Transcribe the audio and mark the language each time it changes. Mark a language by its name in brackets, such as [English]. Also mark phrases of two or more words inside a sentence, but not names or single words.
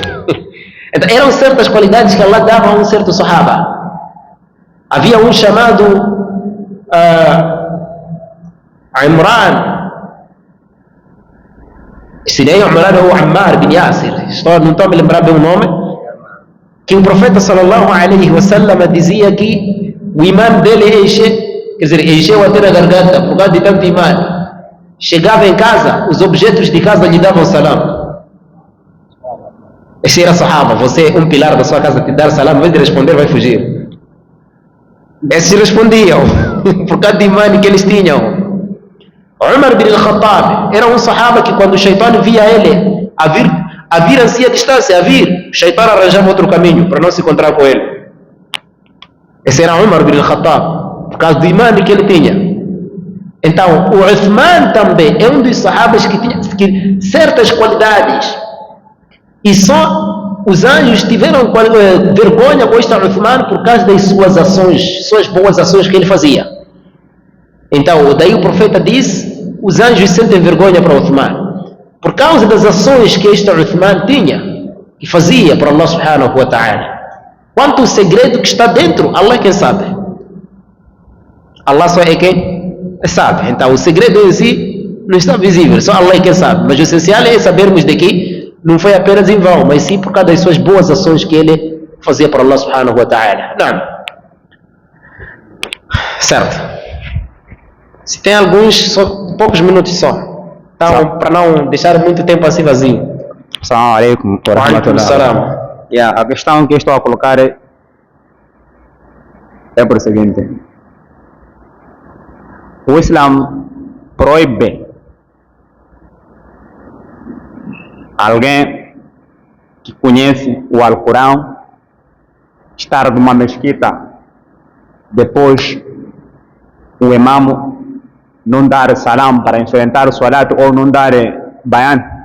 [Portuguese] Então eram certas qualidades que Allah dava a um certo sahaba. Havia um chamado Imran. Se nem Imran ou Ammar bin Yasir, não estou a me lembrar bem o nome, que o profeta [Arabic] صلى الله عليه وسلم [Portuguese] dizia que o imã dele encheu até na garganta por causa de tanto imã. chegava em casa, os objetos de casa lhe davam salam. Esse era sahaba. Você, um pilar da sua casa, te dar salam, em vez de responder, vai fugir. Esses respondiam, por causa de imã que eles tinham. Umar bin al-Khattab era um sahaba que quando o Shaitan via ele a vir assim a distância, o Shaitan arranjava outro caminho para não se encontrar com ele. Esse era Umar bin al-Khattab, por causa do imã que ele tinha. Então, o Uthman também é um dos sahabas que tinha certas qualidades. E só os anjos tiveram vergonha com este Uthman por causa das suas ações, suas boas ações que ele fazia. Então, daí o profeta disse, os anjos sentem vergonha para Uthman. Por causa das ações que este Uthman tinha e fazia para Allah [Arabic] سبحانه وتعالى. [Portuguese] Quanto o segredo que está dentro, Allah é quem sabe. Allah só é quem sabe. Então, o segredo em si não está visível, só Allah é quem sabe. Mas o essencial é sabermos de que não foi apenas em vão, mas sim por causa das suas boas ações que ele fazia para Allah [Arabic] سبحانه وتعالى. [Portuguese] Não. Certo. Se tem alguns, só poucos minutos só. Então, para não deixar muito tempo assim vazio. [Arabic] السلام عليكم ورحمة الله. [Portuguese] A questão que estou a colocar é por o seguinte: o Islã proíbe alguém que conhece o Alcorão estar numa mesquita, depois o imam não dar salam para enfrentar o salat ou não dar bayan.